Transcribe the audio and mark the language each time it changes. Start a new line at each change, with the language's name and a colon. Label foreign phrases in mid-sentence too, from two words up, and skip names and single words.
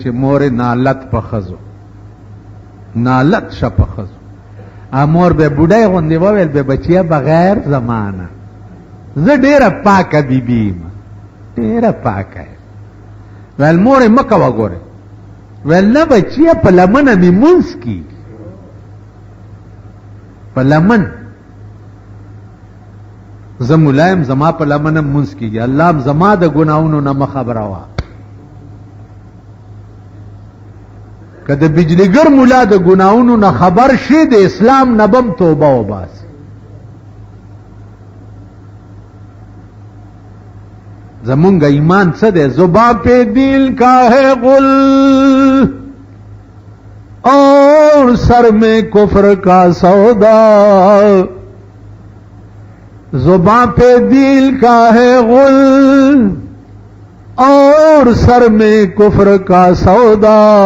Pashto: مور نالت په ښځو نالت شه په ښځو مور به بوډۍ غوندې وویل به بچیه بغیر زمانه زه ډېره پاکه بیبي یم ډېره پاکه یم ویل مورې مه کوه ګورې ویل نه بچیه په لمنه مې مونځ کېږي په لمن زه ملایم زما په لمنه مونځ کېږي الله هم زما د ګناهونو نه مه خبروه که د بجلیګر ملا د ګناهونو نه خبر شي د اسلام نه بم توبه وباسي زمونږ ایمان څه دی
Urdu: زباں پہ دل کا ہے غل اور سر میں کفر کا سودا زباں پہ دل کا ہے غل اور سر میں کفر کا سودا